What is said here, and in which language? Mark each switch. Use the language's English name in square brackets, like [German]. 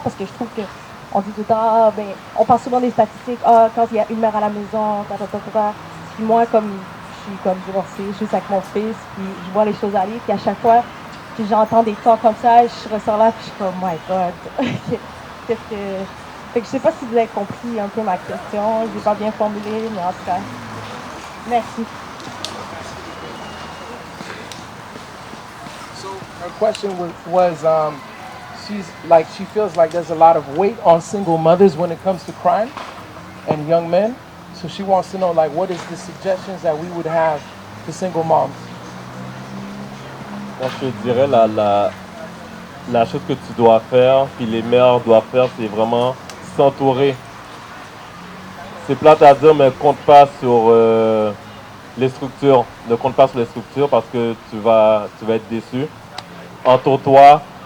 [French] Parce que je trouve qu'on dit tout le temps, on parle souvent des statistiques, quand il y a une mère à la maison, Puis moi, comme je suis comme divorcée, juste avec mon fils, puis je vois les choses aller, puis à chaque fois que j'entends des temps comme ça, je ressors là, puis je suis comme, [English] oh my God, [French] qu'est-ce que... Fait que je sais pas si vous avez compris un peu ma question, je l'ai pas bien formulée, mais en tout cas, merci. [English] So her question was she feels like there's a lot of weight on single mothers when it comes to crime and young men. So she wants to know, like, what is the suggestions that we would have to single moms? [French] Moi, je te dirais, la chose que tu dois faire, puis les mères doivent faire, c'est vraiment s'entourer. C'est plate à dire, mais compte pas sur les structures. Ne compte pas sur les structures parce que tu vas être déçu. Entoure-toi.